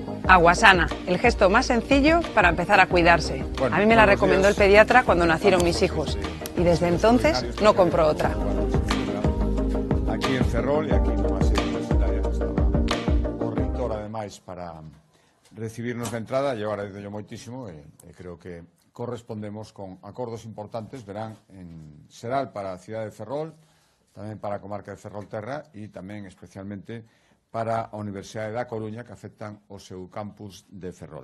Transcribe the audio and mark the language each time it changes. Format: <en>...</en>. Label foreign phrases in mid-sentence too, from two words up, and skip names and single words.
<es>Aguasana, el gesto más sencillo para empezar a cuidarse. A mí me la recomendó el pediatra cuando nacieron mis hijos y desde entonces no compro otra.</es> <gl>Aquí en Ferrol e aquí nunha sede universitaria estaba o reitor ademais para recibirnos na entrada e agora digo moitísimo e creo que correspondemos con acordos importantes, verán, en Seral para a cidade de Ferrol, tamén para a comarca de Ferrolterra e tamén especialmente para a Universidade da Coruña que afectan o seu campus de Ferrol.</gl>